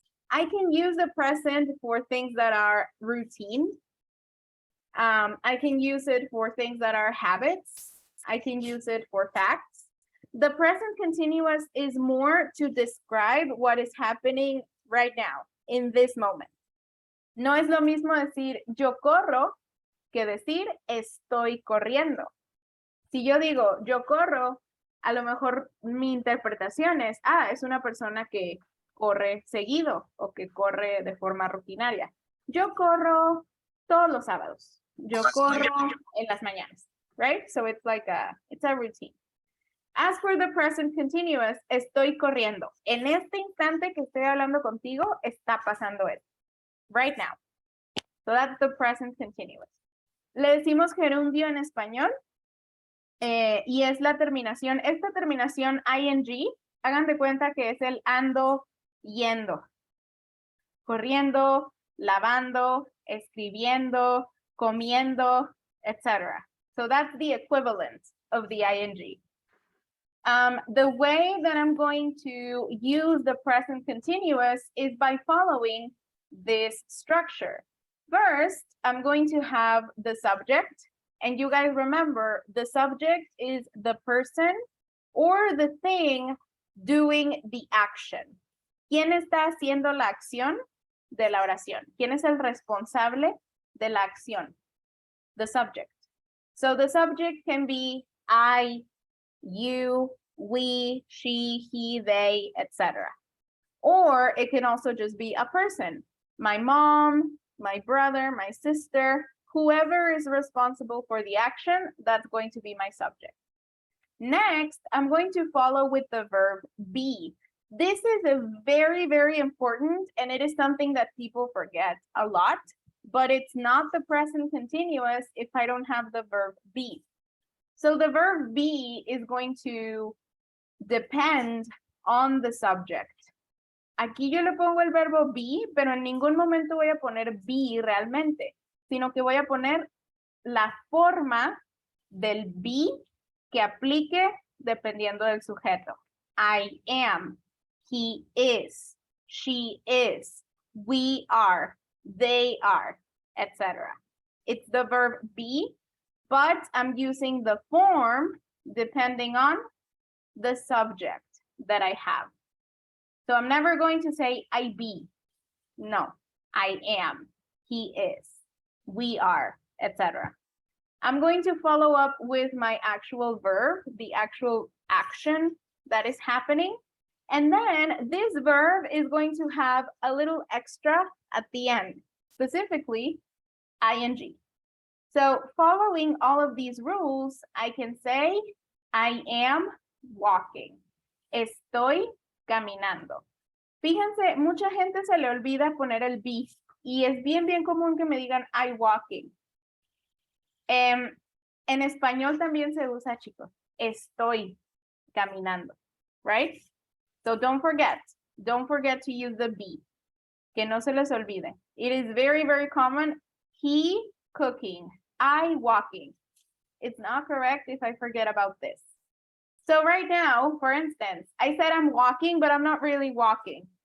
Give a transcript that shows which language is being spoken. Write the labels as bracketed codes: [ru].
[en] I can use the present for things that are routine. I can use it for things that are habits. I can use it for facts. The present continuous is more to describe what is happening right now, in this moment. [es] No es lo mismo decir yo corro que decir estoy corriendo. Si yo digo yo corro, a lo mejor mi interpretación es, es una persona que corre seguido o que corre de forma rutinaria. Yo corro todos los sábados. Yo corro en las mañanas, right? [en] So it's like it's a routine. As for the present continuous, estoy corriendo. [es] En este instante que estoy hablando contigo, está pasando esto. [en] Right now. So that's the present continuous. [es] Le decimos gerundio en español. Y es la terminación, esta terminación ing, hagan de cuenta que es el ando yendo, corriendo, lavando, escribiendo, comiendo, etc. [en] So that's the equivalent of the ing. The way that I'm going to use the present continuous is by following this structure. First, I'm going to have the subject. And you guys remember, the subject is the person or the thing doing the action. [es] ¿Quién está haciendo la acción de la oración? ¿Quién es el responsable de la acción? [en] The subject. So the subject can be I, you, we, she, he, they, etc. Or it can also just be a person. My mom, my brother, my sister, whoever is responsible for the action, that's going to be my subject. Next, I'm going to follow with the verb be. This is a very, very important, and it is something that people forget a lot, but it's not the present continuous if I don't have the verb be. So the verb be is going to depend on the subject. [es] Aquí yo le pongo el verbo be, pero en ningún momento voy a poner be realmente, sino que voy a poner la forma del be que aplique dependiendo del sujeto. [en] I am, he is, she is, we are, they are, etc. It's the verb be, but I'm using the form depending on the subject that I have. So I'm never going to say I be. No, I am, he is, we are, etc. I'm going to follow up with my actual verb, the actual action that is happening. And then this verb is going to have a little extra at the end, specifically ing. So following all of these rules, I can say, I am walking. [es] Estoy caminando. Fíjense, mucha gente se le olvida poner el be y es bien común que me digan [en] I walking. [es] En español también se usa, chicos. Estoy caminando, right? [en] So don't forget to use the be. [es] Que no se les olvide. [en] It is very common. He cooking, I walking. It's not correct if I forget about this. So right now, for instance, I said I'm walking, but I'm not really walking.